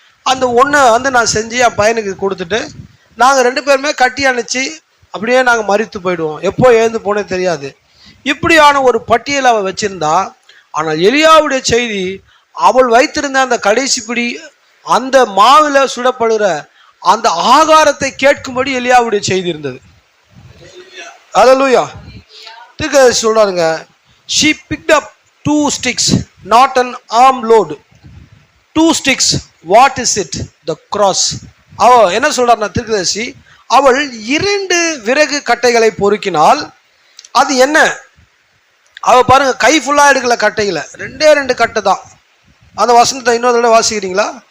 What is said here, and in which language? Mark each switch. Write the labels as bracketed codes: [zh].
[ta] அந்த 1 நான் செஞ்சு என் பையனுக்கு கொடுத்துட்டு நாங்கள் 2 பேருமே கட்டி அணைச்சி அப்படியே நாங்கள் மரித்து போயிடுவோம், எப்போ எழுந்து போனே தெரியாது. இப்படியான ஒரு பட்டியலை அவள் வச்சிருந்தா. ஆனால் எலியாவுடைய செய்தி, அவள் வைத்திருந்த அந்த கடைசி பிடி அந்த மாவில் சுடப்படுகிற அந்த ஆகாரத்தை கேட்கும்படி எலியாவுடைய செய்தி இருந்தது. அல்லேலூயா. தீர்க்கதரிசி சொல்றாருங்க, [en] she picked up 2 sticks, not an arm load. 2 sticks, what is it? The cross. [ta] அவ என்ன சொல்றாருன்னா தீர்க்கதரிசி, அவள் 2 விறகு கட்டைகளை பொறுக்கினால். அது என்ன? அவ பாருங்க, கை ஃபுல்லா எடுக்கல கட்டைகளை, 2 கட்டை தான். அந்த வசனத்தை இன்னொரு தடவை வாசிக்கிறீங்களா?